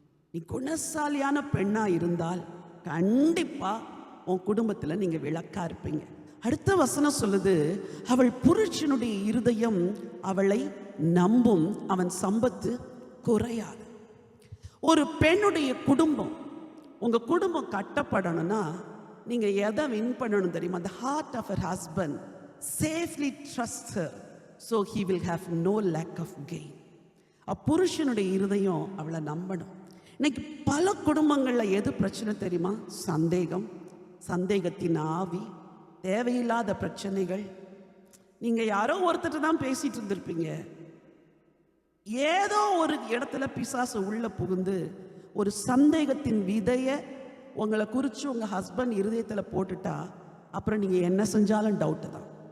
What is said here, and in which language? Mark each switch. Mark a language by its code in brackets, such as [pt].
[ta] நீ குணசாலியான பெண்ணாக இருந்தால் கண்டிப்பாக உன் குடும்பத்தில் நீங்கள் விளக்கா இருப்பீங்க. அடுத்த வசனம் சொல்லுது, அவள் புருஷனுடைய இருதயம் அவளை நம்பும், அவன் சம்பத்து குறையாது. ஒரு பெண்ணுடைய குடும்பம், உங்கள் குடும்பம் கட்டப்படணும்னா நீங்கள் எதை வின் பண்ணணும் தெரியுமா? [en] the heart of her husband safely trusts her so he will have no lack of gain. [ta] புருஷனுடைய இருதயம் அவளை நம்பணும். இன்னைக்கு பல குடும்பங்களில் எது பிரச்சனை தெரியுமா? சந்தேகம், சந்தேகத்தின் ஆவி, தேவையில்லாத பிரச்சனைகள். நீங்கள் யாரோ ஒருத்தர் தான் பேசிட்டு இருந்திருப்பீங்க, ஏதோ ஒரு இடத்துல பிசாசு உள்ள புகுந்து ஒரு சந்தேகத்தின் விதையை உங்களை குறித்து உங்கள் ஹஸ்பண்ட் இருதயத்தில் போட்டுட்டா அப்புறம் நீங்கள் என்ன செஞ்சாலும் டவுட்டு தான்.